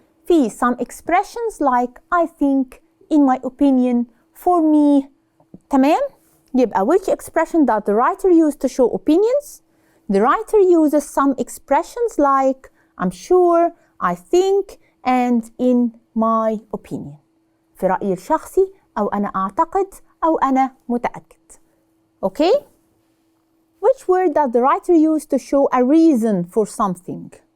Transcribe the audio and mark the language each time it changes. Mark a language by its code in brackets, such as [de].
[en] في some expressions like I think, in my opinion, for me. [ar] تمام؟ يبقى [en] which expression does the writer use to show opinions? The writer uses some expressions like I'm sure, I think, and in my opinion. [ar] في رأيي الشخصي أو أنا أعتقد أو أنا متأكد. [en] Okay? Which word does the writer use to show a reason for something?